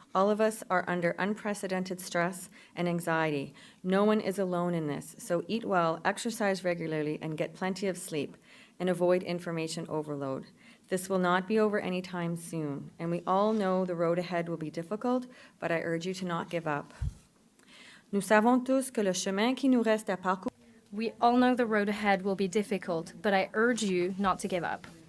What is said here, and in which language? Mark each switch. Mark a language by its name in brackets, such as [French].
[English] All of us are under unprecedented stress and anxiety. No one is alone in this, so eat well, exercise regularly, and get plenty of sleep, and avoid information overload. This will not be over anytime soon, and we all know the road ahead will be difficult, but I urge you to not give up. [French] Nous savons tous que le chemin qui nous reste à parcourir. [English] We all know the road ahead will be difficult, but I urge you not to give up.